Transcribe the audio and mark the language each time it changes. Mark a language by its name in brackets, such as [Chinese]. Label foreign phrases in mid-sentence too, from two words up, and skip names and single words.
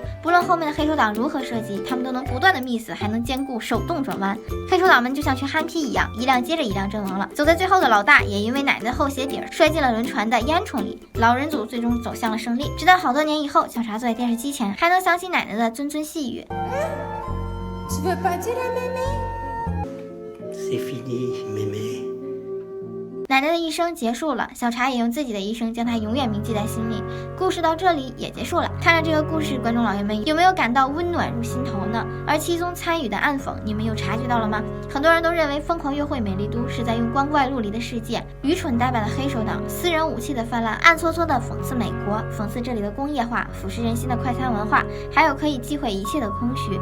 [Chinese] 不论后面的黑手党如何射击，他们都能不断的miss，还能兼顾手动转弯。黑手党们就像群憨批一样，一辆接着一辆阵亡了。走在最后的老大也因为奶奶的后鞋底摔进了轮船的烟囱里，老人组最终走向了胜利。直到好多年以后，小茶坐在电视机前，还能想起奶奶的谆谆细语。 [French] Tu veux pas dire à mémé? C'est fini, mémé. [Chinese] 奶奶的一生结束了，小茶也用自己的一生将她永远铭记在心里。故事到这里也结束了。看了这个故事，观众老爷们有没有感到温暖入心头呢？而其中参与的暗讽，你们有察觉到了吗？很多人都认为《疯狂约会美丽都》是在用光怪陆离的世界、愚蠢呆板的黑手党、私人武器的泛滥，暗搓搓的讽刺美国，讽刺这里的工业化、腐蚀人心的快餐文化，还有可以击毁一切的空虚。